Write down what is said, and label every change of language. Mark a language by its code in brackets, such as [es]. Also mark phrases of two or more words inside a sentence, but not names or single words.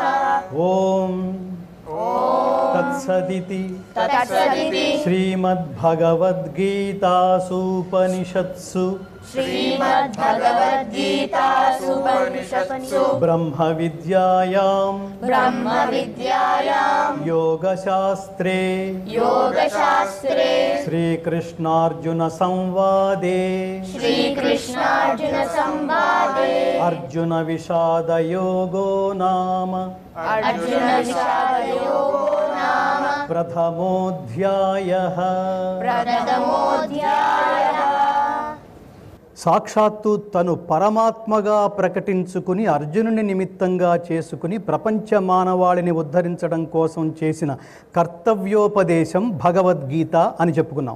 [sa] ఓం తత్సదితి తత్సదితి శ్రీమద్భగవద్గీతాసూపనిషత్సు శ్రీమద్భగవద్గీతాసు ఉపనిషత్సు బ్రహ్మ విద్యాయాం బ్రహ్మ విద్యాయాం యోగశాస్త్రే యోగశాస్త్రే శ్రీకృష్ణార్జున సంవాదే శ్రీకృష్ణార్జున సంవాదే అర్జున విషాదయోగో నామ అర్జున విషాదయోగో నామ ప్రథమోధ్యాయః. ప్రథమోధ్యాయః. [te] సాక్షాత్తు తను పరమాత్మగా ప్రకటించుకుని అర్జునుని నిమిత్తంగా చేసుకుని ప్రపంచ మానవాళిని ఉద్ధరించడం కోసం చేసిన కర్తవ్యోపదేశం భగవద్గీత అని చెప్పుకున్నాం.